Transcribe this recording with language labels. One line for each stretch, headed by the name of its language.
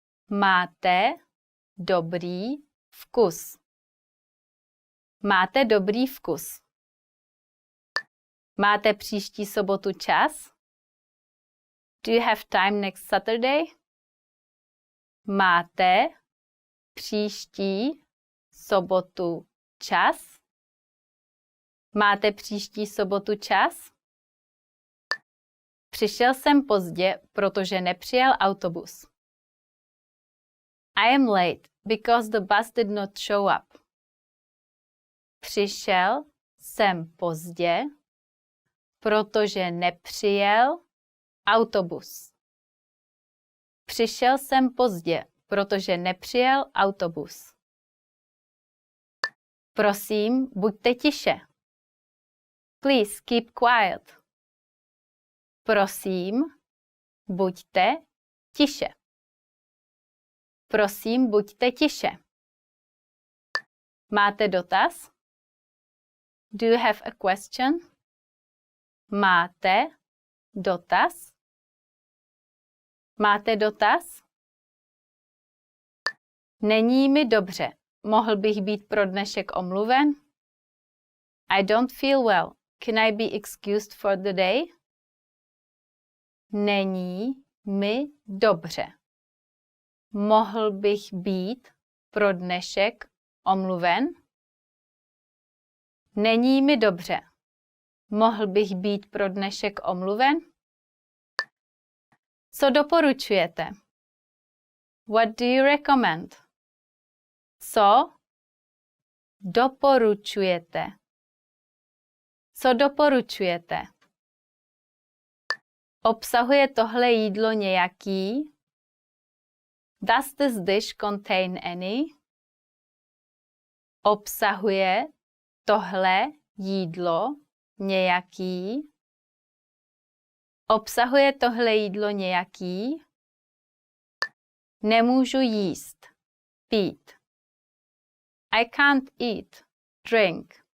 Czech: Máte dobrý vkus. Máte dobrý vkus. Máte příští sobotu čas?
English: Do you have time next Saturday?
Czech: Máte příští sobotu čas? Máte příští sobotu čas? Přišel jsem pozdě, protože nepřijel autobus.
English: I am late because the bus did not show up.
Czech: Přišel jsem pozdě, protože nepřijel autobus. Přišel jsem pozdě, protože nepřijel autobus. Prosím, buďte tiše.
English: Please keep quiet.
Czech: Prosím, buďte tiše. Prosím, buďte tiše. Máte dotaz?
English: Do you have a question?
Czech: Máte dotaz? Máte dotaz? Není mi dobře. Mohl bych být pro dnešek omluven?
English: I don't feel well. Can I be excused for the day?
Czech: Není mi dobře. Mohl bych být pro dnešek omluven? Není mi dobře. Mohl bych být pro dnešek omluven? Co doporučujete?
English: What do you recommend?
Czech: Co doporučujete? Co doporučujete? Obsahuje tohle jídlo nějaký?
English: Does this dish contain any?
Czech: Obsahuje tohle jídlo nějaký? Obsahuje tohle jídlo nějaký? Nemůžu jíst. Pít.
English: I can't eat. Drink.